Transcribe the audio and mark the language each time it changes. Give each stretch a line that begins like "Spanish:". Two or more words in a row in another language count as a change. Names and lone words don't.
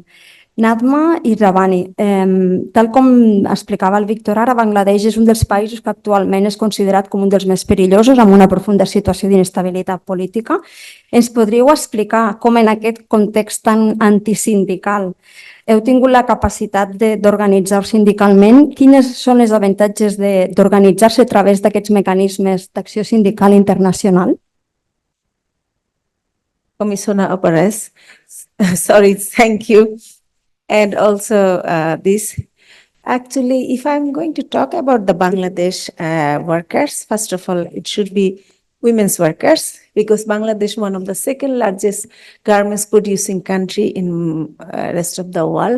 Catalan: Natma i Shravani, tal com explicava el Víctor ara, Bangladesh és un dels països que actualment és considerat com un dels més perillosos, amb una profunda situació d'inestabilitat política. Ens podríeu explicar com en aquest context tan antisindical heu tingut la capacitat d'organitzar-vos sindicalment? Quins són els avantatges d'organitzar-se a través d'aquests mecanismes d'acció sindical internacional?
English: Commissioner Operas, sorry, thank you. And also this, actually, if I'm going to talk about the Bangladesh workers, first of all, it should be women's workers, because Bangladesh is one of the second largest garments producing country in rest of the world.